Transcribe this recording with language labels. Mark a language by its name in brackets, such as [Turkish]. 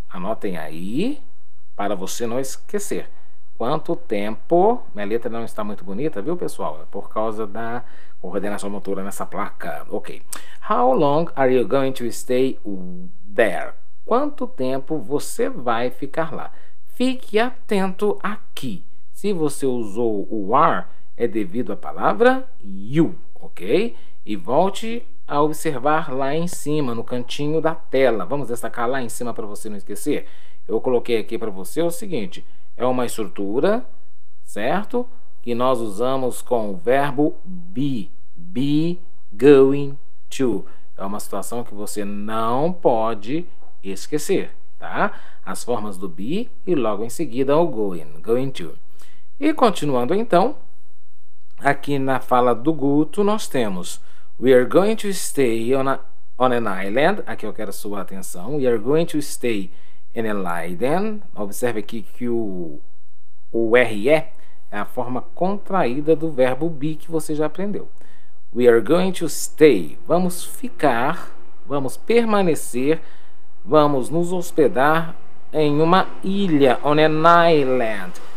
[Portuguese] Anotem aí para você não esquecer. Quanto tempo. Minha letra não está muito bonita, viu, pessoal? É por causa da coordenação motora nessa placa. Ok. [English] How long are you going to stay there? [Portuguese] Quanto tempo você vai ficar lá? Fique atento aqui. Se você usou o are, é devido à palavra you, ok? E volte a observar lá em cima, no cantinho da tela. Vamos destacar lá em cima para você não esquecer. Eu coloquei aqui para você o seguinte: é uma estrutura, certo? Que nós usamos com o verbo be going to. É uma situação que você não pode esquecer, tá? As formas do be e logo em seguida o going to. E continuando então, aqui na fala do Guto nós temos [English] we are going to stay on an island. [Portuguese] Aqui eu quero a sua atenção. [English] We are going to stay in an island. [Portuguese] Observe aqui que o RE é a forma contraída do verbo be que você já aprendeu. [English] We are going to stay. [Portuguese] Vamos ficar, vamos permanecer, vamos nos hospedar em uma ilha, [English] on an island.